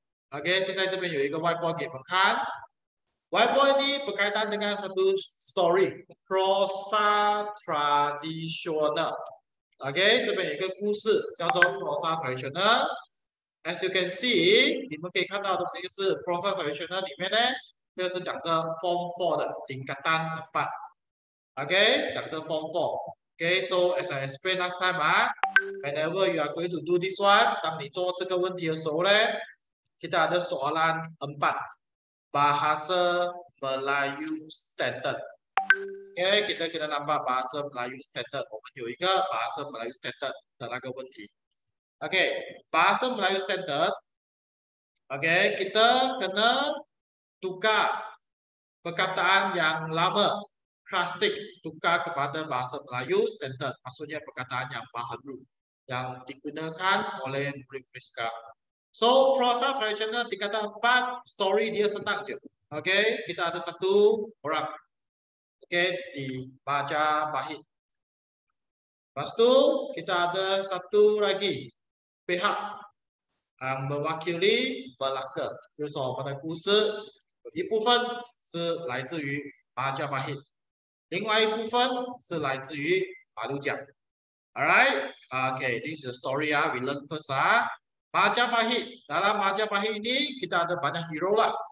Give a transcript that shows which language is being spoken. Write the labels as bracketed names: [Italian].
[Malay] Okay, [Chinese] 现在这边有一个 whiteboard 给你们看。 [Malay] Whiteboard ini berkaitan dengan satu story, prosa tradisional. [Chinese] Okay, 这边有一个故事叫做 prosa tradisional. [English] As you can see， [Chinese] 你们可以看到的东西是 prosa tradisional 里面呢，这个是讲着 form 4的 tingkatan 4。 [English] Okay， [Chinese] 讲着 form 4。 [English] Okay, so as I explained last time whenever you are going to do this one， [Chinese] 当你做这个问题的时候呢， [Malay] kita ada soalan 4 bahasa Melayu standard. Okay, kita kena nampak bahasa Melayu standard. [Chinese] 我们有一个bahasa Melayu standard 的那个问题。 [Malay] Okay, bahasa Melayu standard. Okay, kita kena tukar perkataan yang lama, klasik, tukar kepada bahasa Melayu standard. Maksudnya perkataan yang baharu, yang digunakan oleh murid-murid sekarang. So, prosa tradisional tingkatan 4, story dia senang je. Okay, kita ada satu orang. Okay, di Majapahit. Lepas tu, kita ada satu lagi pihak yang mewakili Melaka， [Chinese] 就是我们的故事有一部分是来自于Majapahit， 另外一部分是来自于马六甲。 [English] Alright, okay, this is the story we learn first Majapahit. [Malay] Dalam Majapahit ini kita ada banyak hero lah.